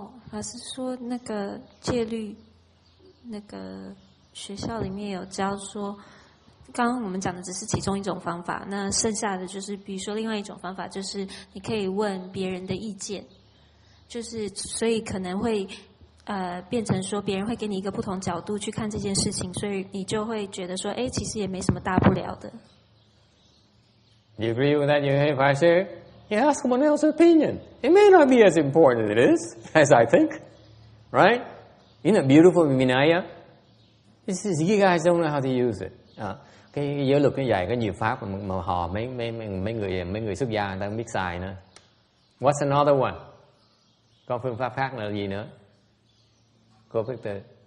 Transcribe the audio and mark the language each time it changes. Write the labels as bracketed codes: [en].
[zh] 法师说那个戒律，那个学校里面有教说，刚刚我们讲的只是其中一种方法，那剩下的就是比如说另外一种方法，就是你可以问别人的意见，就是所以可能会变成说别人会给你一个不同角度去看这件事情，所以你就会觉得说，其实也没什么大不了的。 [en] Do you agree with that? If I say, you ask someone else's opinion, it may not be as important as it is, as I think, right? Isn't it beautiful, Vinaya? You guys don't know how to use it. [vi] Cái giới luật nó dạy có nhiều pháp mà họ mấy người xuất gia người ta không biết xài nữa. [en] What's another one? [vi] Có phương pháp khác là gì nữa? Cô Phước Từ.